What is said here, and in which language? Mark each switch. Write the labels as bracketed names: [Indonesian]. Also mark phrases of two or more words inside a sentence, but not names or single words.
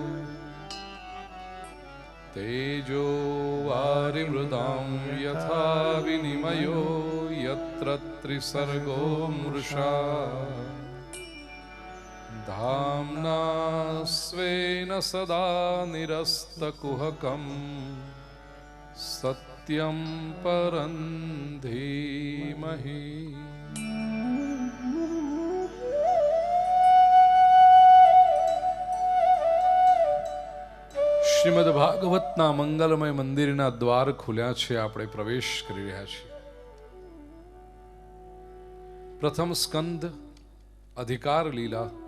[Sanskrit] तेजो वारिमृदां यथा विनिमयो यत्र त्रिसर्गो मृषा धाम्ना स्वेन सदा निरस्तकुहकं सत्यं परं धीमहि. [Gujarati] શ્રીમદ ભાગવતના મંગલમય મંદિરના દ્વાર ખુલ્યા છે, આપણે પ્રવેશ કરી રહ્યા છીએ. પ્રથમ સ્કંદ અધિકાર લીલા.